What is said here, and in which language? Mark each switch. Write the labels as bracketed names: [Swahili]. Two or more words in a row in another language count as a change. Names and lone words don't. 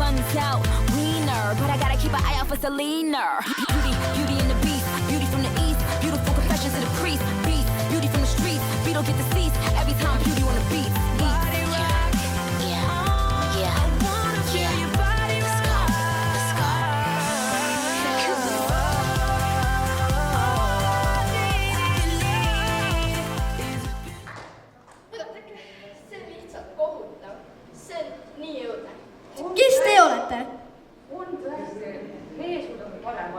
[English] worked out wiener, but I gotta keep an eye out for Selena. Beauty and the beast, beauty from the east, beautiful confessions of the priest, beast, beauty from the streets, Beetle get deceased every time beauty on the beat. Body rock, yeah, yeah. I wanna feel your body rock. Let's go. [Estonian] See on lihtsalt kohutav. See on nii õudne. Kes te olete? On tõesti. Meie suudame paremat.